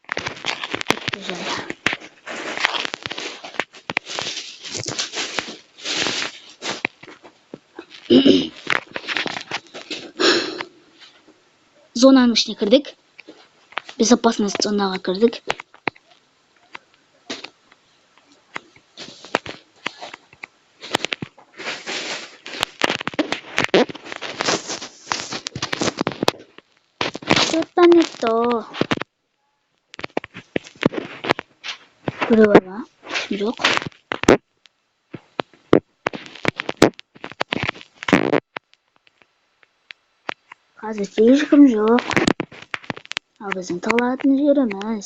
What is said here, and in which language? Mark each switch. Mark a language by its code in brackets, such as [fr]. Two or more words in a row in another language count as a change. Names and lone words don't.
[kk] Зонаның ішіне кірдік. Безопасность зонаға кірдік. [ru] Что-то не то. [kk] Біреу бар ма? Жоқ. Қазір ешкім жоқ. Ал біздің тығылатын жеріміз.